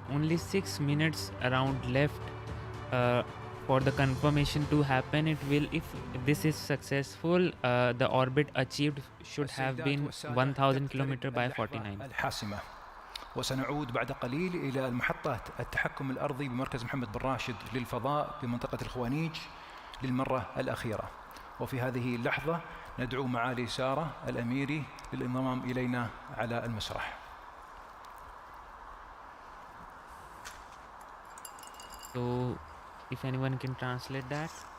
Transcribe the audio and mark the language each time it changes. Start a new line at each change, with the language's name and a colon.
English: Only 6 minutes around left for the confirmation to happen. If this is successful, the orbit achieved should have been 1,000 km by 49.
Arabic: الحاسمة. وسنعود بعد قليل إلى المحطة التحكم الأرضي بمركز محمد بن راشد للفضاء بمنطقة الخوانيج للمرة الأخيرة. وفي هذه اللحظة ندعو معالي سارة الأميري للانضمام إلينا على المسرح.
English: So, if anyone can translate that.